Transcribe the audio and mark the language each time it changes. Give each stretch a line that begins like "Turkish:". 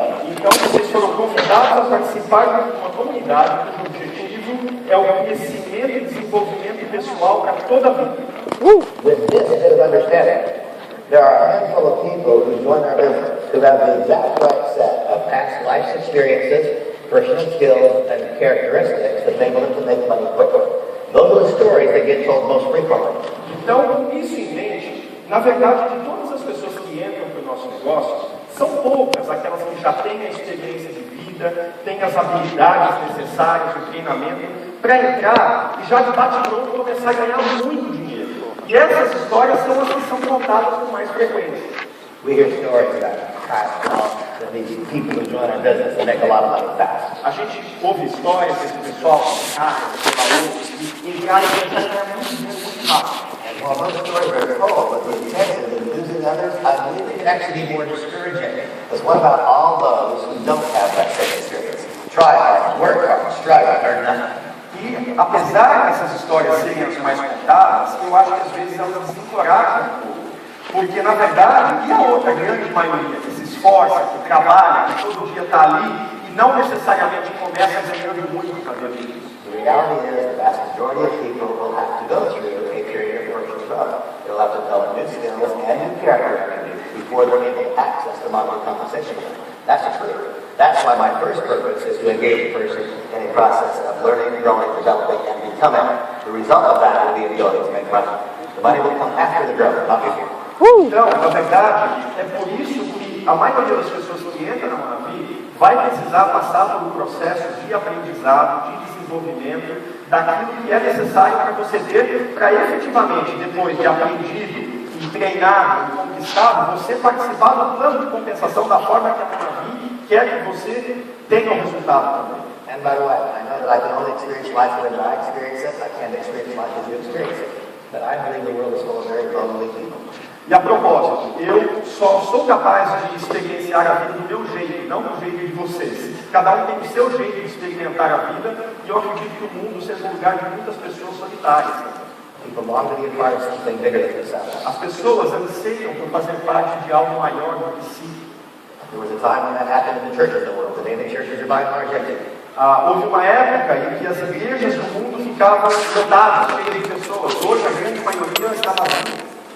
Portuguese: Então vocês foram convidados a participar de uma comunidade cujo objetivo é o crescimento e desenvolvimento pessoal para toda a vida.
English: With this bit of understanding, there are a handful of people who join our business who have the exact right set of past life experiences, personal skills, and characteristics that enable them to make money quickly. Those are the stories that get told most frequently.
Portuguese: Então, com isso em mente, na verdade, de todas as pessoas que entram para o nosso negócio, são poucas aquelas que já têm a experiência de vida, têm as habilidades necessárias, o treinamento, para entrar e já de bate-pronto começar a ganhar muito dinheiro. E essas histórias são as que são contadas com mais frequência.
English: We hear stories about these people who join our business and make a lot of money fast.
Portuguese: A gente ouve histórias desse pessoal com carros, valores, que entraram e ganharam muito dinheiro muito rápido.
English: And while those stories are told with the intention of using others, I believe it can actually be more discouraging. Because what about all those who don't have that same experience? Try hard, work hard, strive, earn nothing.
Portuguese: E, apesar dessas histórias serem as mais contadas, eu acho que às vezes elas desencorajam um pouco. Porque, na verdade, e a outra grande maioria que se esforça, que trabalha, que todo dia está ali e não necessariamente começa ganhando muito para ver isso?
English: The reality is the vast majority of people will have to go through a period of personal growth. They'll have to develop new skills and new character attributes before they're able to access the modern compensation. That's the truth. That's why my first purpose is to engage a person in a process of learning, growing, developing, and becoming. The result of that will be the ability to make money. The money will come after the growth, not before.
Portuguese: Então, na verdade, é por isso que a maioria das pessoas que entram na Manavi vai precisar passar por um processo de aprendizado, de desenvolvimento, daquilo que é necessário para você ter, para efetivamente, depois de aprendido e treinado e conquistado, você participar do plano de compensação da forma que a Manavi quer que você tenha o resultado também.
English: And by the way, I know that I can only experience life the way that I experience it. I can't experience life as you experience it. But I believe the world is full of very lonely people.
Portuguese: E a propósito, eu só sou capaz de experienciar a vida do meu jeito, não do jeito de vocês. Cada um tem o seu jeito de experimentar a vida, e eu acredito que o mundo seja um lugar de muitas pessoas solitárias.
English: People long to be a part of something bigger than themselves.
Portuguese: As pessoas anseiam por fazer parte de algo maior do que si.
English: There was a time when that happened in the churches of the world. Today the churches are by and large empty.
Portuguese: Houve uma época em que as igrejas do mundo ficavam lotadas, cheias de pessoas. Hoje a grande maioria está vazia.